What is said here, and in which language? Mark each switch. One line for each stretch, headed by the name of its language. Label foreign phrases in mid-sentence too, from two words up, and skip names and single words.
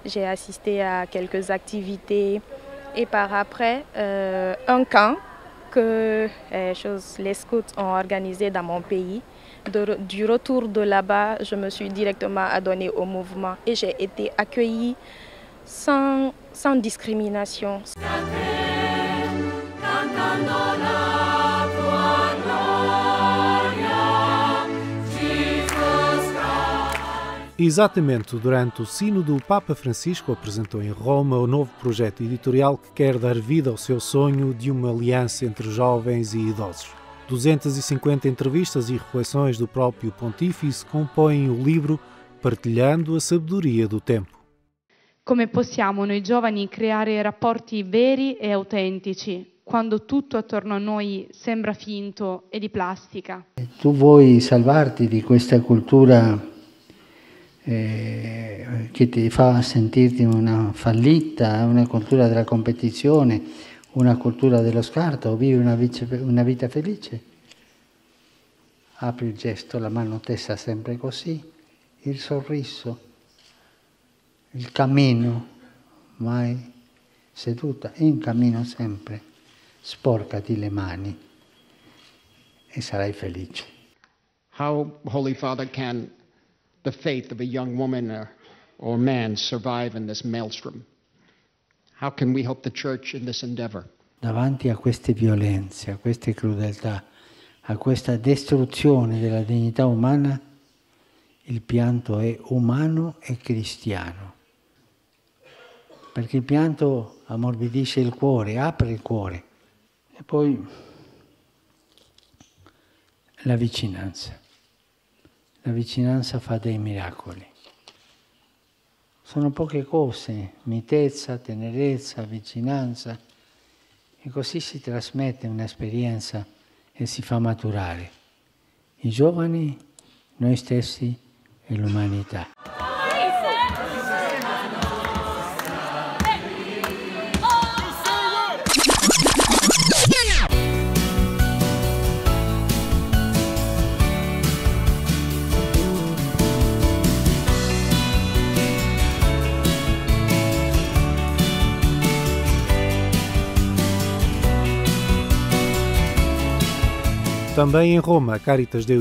French: J'ai assisté à quelques activités et par après un camp que les scouts ont organisé dans mon pays. Du retour de là-bas, je me suis directement adonnée au mouvement et j'ai été accueillie sans discrimination.
Portuguese: Exatamente durante o Sínodo, o Papa Francisco apresentou em Roma o novo projeto editorial que quer dar vida ao seu sonho de uma aliança entre jovens e idosos. 250 entrevistas e reflexões do próprio Pontífice compõem o livro Partilhando a Sabedoria do Tempo.
Italian: Come possiamo noi giovani creare rapporti veri e autentici quando tutto attorno a noi sembra finto e di plastica? Tu vuoi salvarti di questa cultura che ti fa sentirti una fallita, una cultura della competizione, una cultura dello scarto, o vivi una vita felice? Apri il gesto, la mano tesa sempre così, il sorriso, il cammino, mai seduta, in cammino sempre, sporcati le mani e sarai felice.
English: How, Holy Father, can the faith of a young woman or man survive in this maelstrom? How can we help the Church in this endeavor?
Italian: Davanti a queste violenze, a queste crudeltà, a questa distruzione della dignità umana, il pianto è umano e cristiano. Perché il pianto ammorbidisce il cuore, apre il cuore. E poi la vicinanza. La vicinanza fa dei miracoli. Sono poche cose, mitezza, tenerezza, vicinanza, e così si trasmette un'esperienza e si fa maturare i giovani, noi stessi e l'umanità.
Portuguese: Também em Roma, a Caritas deu